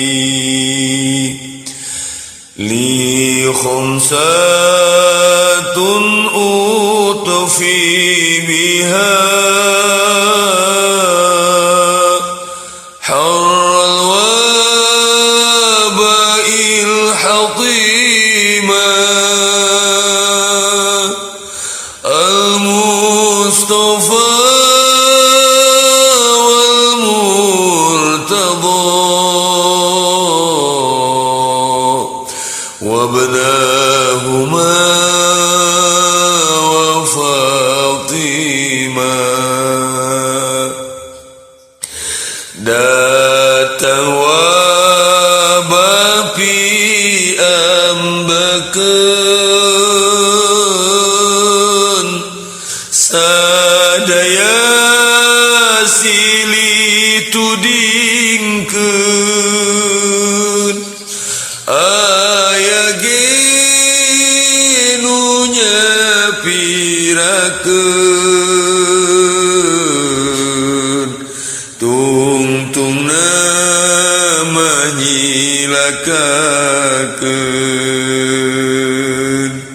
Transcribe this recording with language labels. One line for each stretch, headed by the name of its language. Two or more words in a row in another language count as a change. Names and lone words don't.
Arabic: لي خمسة أطفي بها حر الوباء الحاطمة المصطفى وابناهما وفاطمة
Sundanese: datang wabah pi ambekeun sadaya silih tudingkeun aya ge nu nyapirakeun tungtungna manyilakakeun